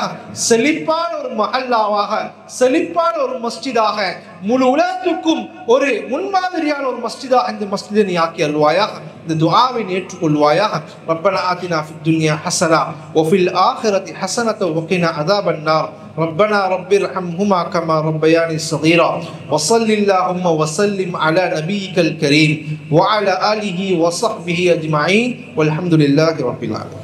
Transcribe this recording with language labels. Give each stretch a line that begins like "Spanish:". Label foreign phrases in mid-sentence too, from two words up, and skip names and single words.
Tamil: செழிப்பான ஒரு மஹல்லாவாக, செழிப்பான ஒரு மஸ்ஜிதாக, முழு உலகத்துக்கும் ஒரு முன்மாதிரியான ஒரு மஸ்ஜிதாக இந்த மஸ்ஜிதை நீ ஆக்கி அருள்வாயா. இந்த துஆவை ஏற்றுக்கொள்வாயா.
Arabic: ربنا آتنا في الدنيا حسنة وفي الآخرة حسنة وقنا عذاب النار. ربنا رب ارحمهما كما ربياني صغيرا وصل اللهم وسلم على نبيك الكريم وعلى آله وصحبه أجمعين والحمد لله رب العالمين.